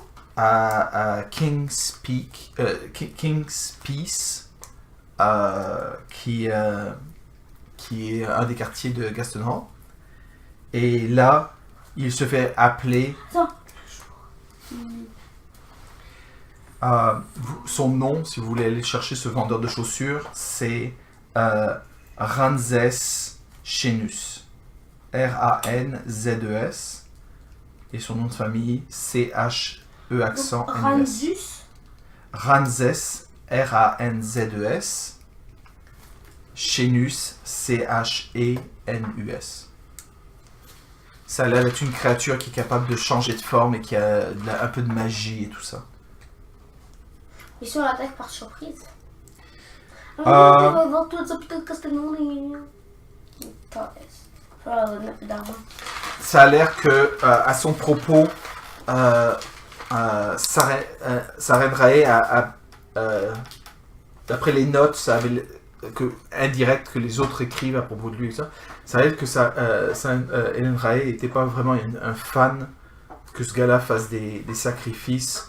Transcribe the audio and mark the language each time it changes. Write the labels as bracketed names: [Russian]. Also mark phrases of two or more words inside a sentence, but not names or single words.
[French] À King's Peace, qui est un des quartiers de Gaston Hall. Et là, il se fait appeler... son nom, si vous voulez aller chercher ce vendeur de chaussures, c'est Ranzes Chenus. R-A-N-Z-E-S. Et son nom de famille, C-H-E accent N-U-S. Ranzes, R-A-N-Z-E-S. Chenus, C-H-E-N-U-S. Ça a l'air d'être une créature qui est capable de changer de forme et qui a un peu de magie et tout ça. Ils sont attaqués par surprise. Ça a l'air que, à son propos, Sarendrae d'après les notes indirectes que les autres écrivent à propos de lui, ça a l'air que Sarendrae n'était pas vraiment un fan que ce gars-là fasse des sacrifices.